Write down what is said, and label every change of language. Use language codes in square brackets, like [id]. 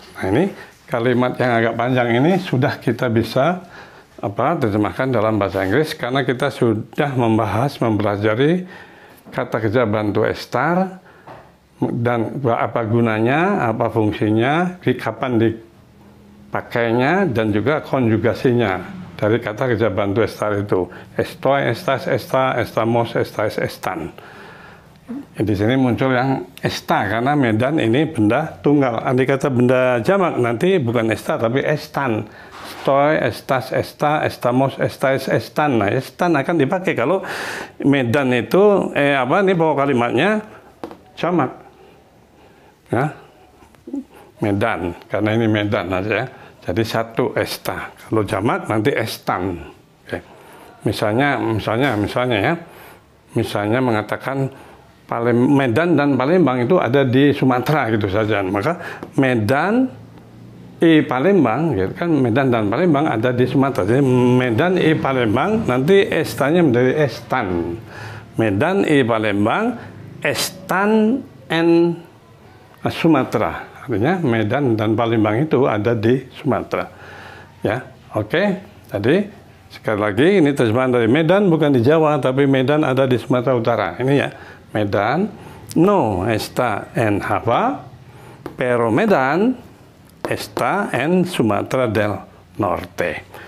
[id] Nah, ini kalimat yang agak panjang ini sudah kita bisa terjemahkan dalam bahasa Inggris, karena kita sudah mempelajari kata kerja bantu estar dan apa gunanya, apa fungsinya, kapan dipakainya, dan juga konjugasinya dari kata kerja bantu estar itu. Estoy, estas, esta, estamos, estáis, están. Di sini muncul yang esta karena Medan ini benda tunggal. Andai kata benda jamak nanti bukan esta tapi estan. Estoy, estas, esta, estamos, estáis, están. Nah, están akan dipakai kalau Medan itu ini pokok kalimatnya jamak. Ya. Medan, karena ini Medan aja. Jadi satu esta. Kalau jamak nanti estan. Oke. Misalnya ya. Misalnya mengatakan Medan dan Palembang itu ada di Sumatera gitu saja. Maka Medan Palembang, gitu kan, Medan dan Palembang ada di Sumatera. Jadi Medan Palembang nanti estanya menjadi estan. [es] Medan Palembang estan en Sumatera. [id] Artinya Medan dan Palembang itu ada di Sumatera. Ya, oke. Jadi sekali lagi ini terjemahan dari Medan bukan di Jawa, tapi Medan ada di Sumatera Utara. Ini ya, [es] Medan no está en Java, pero Medan está en Sumatera del Norte.